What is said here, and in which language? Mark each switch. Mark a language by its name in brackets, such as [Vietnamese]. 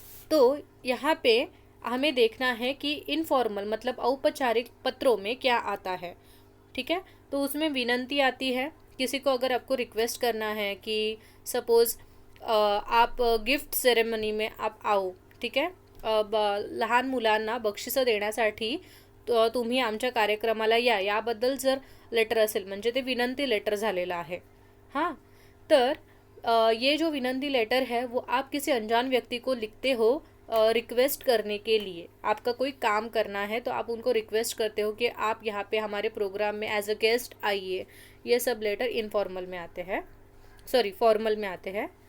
[Hindi] तो यहाँ पे हमें देखना है कि इनफॉर्मल मतलब औपचारिक पत्रों में क्या आता है। ठीक है। तो उसमें विनंती आती है, किसी को अगर आपको रिक्वेस्ट करना है कि सपोज आप गिफ्ट सेरेमनी में आप आओ। [Marathi] ठीक आहे। लहान मुलांना बक्षिसं देण्यासाठी तुम्ही आमच्या कार्यक्रमाला या, याबद्दल जर लेटर असेल म्हणजे ते विनंती लेटर झालेलं आहे। [Hindi] हाँ, तर ये जो विनंती लेटर है वो आप किसी अनजान व्यक्ति को लिखते हो रिक्वेस्ट करने के लिए। आपका कोई काम करना है तो आप उनको रिक्वेस्ट करते हो कि आप यहाँ पे हमारे प्रोग्राम में एज अ गेस्ट आइए। ये सब लेटर इनफॉर्मल में आते हैं, सॉरी फॉर्मल में आते हैं।